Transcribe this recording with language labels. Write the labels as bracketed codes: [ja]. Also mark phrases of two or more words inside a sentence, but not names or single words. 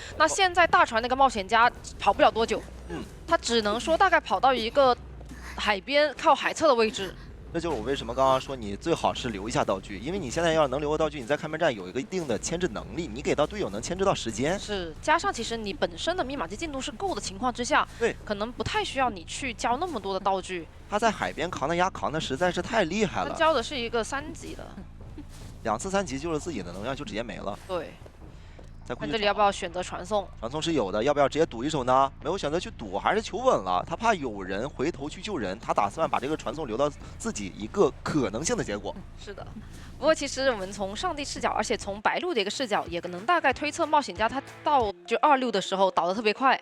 [zh] 那現在大船那個冒險家跑不了多久，他只能說大概跑到一個海邊靠海側的位置。這就是我為什麼剛剛說你最好是留一下道具，因為你現在要是能留個道具，你在開門戰有一個一定的牽制能力，你給到隊友能牽制到時間。是，加上其實你本身的密碼機進度是夠的情況之下，對，可能不太需要你去交那麼多的道具。他在海邊扛的壓扛的實在是太厲害了。他交的是一個3級的，2次3級就是自己的能量就直接沒了。對。看這裡要不要選擇傳送？傳送是有的，要不要直接賭一手呢？沒有選擇去賭，還是求穩了。他怕有人回頭去救人，他打算把這個傳送留到自己一個可能性的結果。是的，不過其實我們從上帝視角，而且從白鹿的一個視角，也能大概推測冒險家他到就26的時候倒得特別快，